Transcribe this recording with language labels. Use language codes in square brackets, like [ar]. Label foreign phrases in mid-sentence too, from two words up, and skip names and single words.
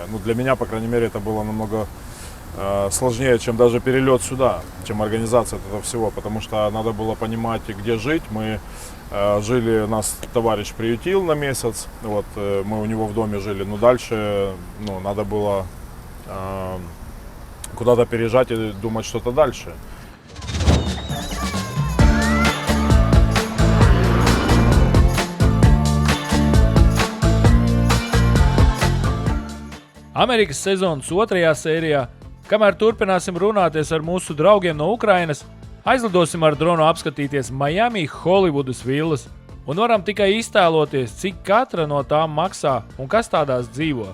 [ru] Для меня, по крайней мере, это было намного сложнее, чем даже перелет сюда, чем организация этого всего, потому что надо было понимать, где жить. Мы жили, нас товарищ приютил на месяц, вот, мы у него в доме жили, но дальше, надо было куда-то переезжать и думать что-то дальше. [lv] Amerikas sezonas otrajā sērijā, kamēr turpināsim runāties ar mūsu draugiem no Ukrainas, aizlidosim ar dronu apskatīties Miami, Holivudas villas un varam tikai iztēloties, cik katra no tām maksā un kas tādās dzīvo.